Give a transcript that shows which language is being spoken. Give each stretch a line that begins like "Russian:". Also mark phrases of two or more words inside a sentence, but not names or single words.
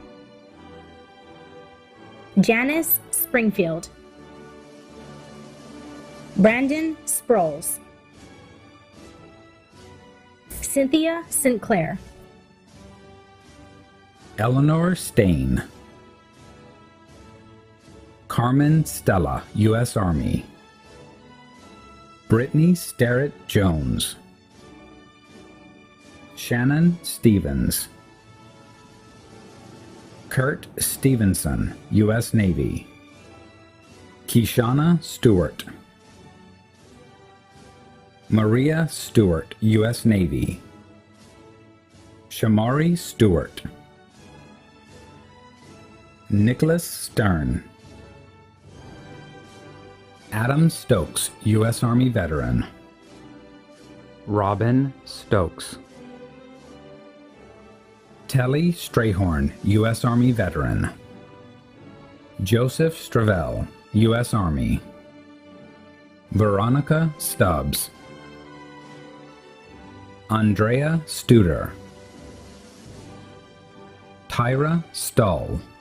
English: Janice Springfield. Brandon Sproles. Cynthia Sinclair. Eleanor Stain. Carmen Stella, U.S. Army. Brittany Sterrett Jones. Shannon Stevens. Kurt Stevenson, U.S. Navy. Kishana Stewart. Maria Stewart, U.S. Navy. Shamari Stewart. Nicholas Stern. Adam Stokes, U.S. Army veteran. Robin Stokes. Telly Strayhorn, U.S. Army veteran. Joseph Stravell, U.S. Army. Veronica Stubbs. Andrea Studer. Tyra Stull.